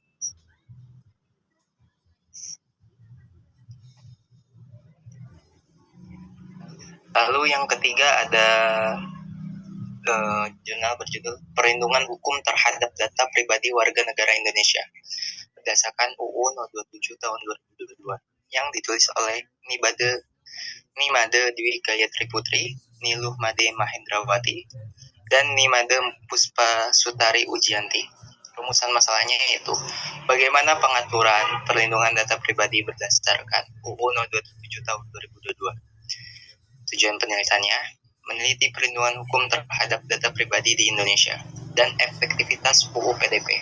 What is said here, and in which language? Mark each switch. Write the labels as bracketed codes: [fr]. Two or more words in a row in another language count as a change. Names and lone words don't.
[id] Lalu yang ketiga ada jurnal berjudul Perlindungan Hukum Terhadap Data Pribadi Warga Negara Indonesia berdasarkan UU No. 27 Tahun 2022 yang ditulis oleh Nimade Dwi Gayatri Putri, Niluh Made Mahendrawati, dan Nimade Puspa Sutari Ujianti. Rumusan masalahnya yaitu bagaimana pengaturan perlindungan data pribadi berdasarkan UU No. 27 Tahun 2022. Tujuan penelitiannya meneliti perlindungan hukum terhadap data pribadi di Indonesia dan efektivitas UU PDP.